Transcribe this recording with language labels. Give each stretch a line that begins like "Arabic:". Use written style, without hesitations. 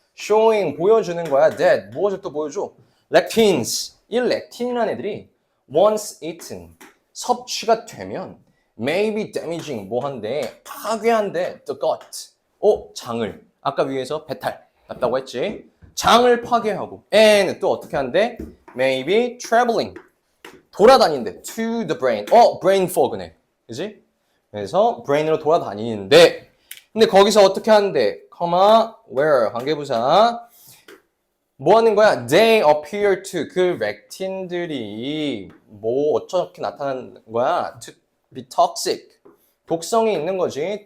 English: showing
Korean: 보여주는 거야.
English: that
Korean: 무엇을 또 보여줘? lectins 이 lectin이라는 애들이
English: once eaten
Korean: 섭취가 되면
English: may be damaging
Korean: 뭐 한데 파괴한대
English: the gut
Korean: 장을 아까 위에서 배탈 났다고 했지. 장을 파괴하고
English: and
Korean: 또 어떻게 한대?
English: may be traveling
Korean: 돌아다닌대
English: to the brain brain fog네.
Korean: 그지? 그래서 brain으로 돌아다니는데 근데 거기서 어떻게 하는데 where 관계부사 뭐 하는 거야?
English: They appear to
Korean: 그 렉틴들이 뭐 어떻게 나타나는 거야?
English: To be toxic
Korean: 독성이 있는 거지.